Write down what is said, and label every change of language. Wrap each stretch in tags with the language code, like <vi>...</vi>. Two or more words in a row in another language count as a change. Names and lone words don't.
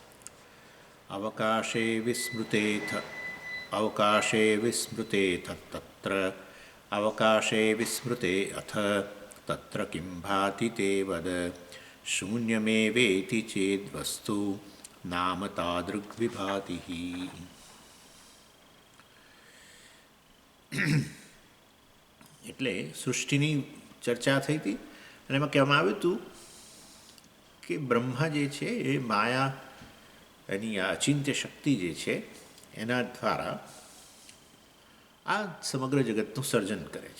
<sa>अवकाशे विस्मृतेऽथ तत्र अवकाशे विस्मृते अथ तत्र किं भाति ते वद शून्यमेवेति चेद्वस्तु नाम तादृग्विभाति।</sa> <gu>એટલે સૃષ્ટિની ચર્ચા થઈ હતી અને એમાં કહેવામાં આવ્યું હતું કે બ્રહ્મા જે છે એ માયા એની આ અચિંત્ય શક્તિ જે છે એના દ્વારા આ સમગ્ર જગતનું સર્જન કરે છે.</gu>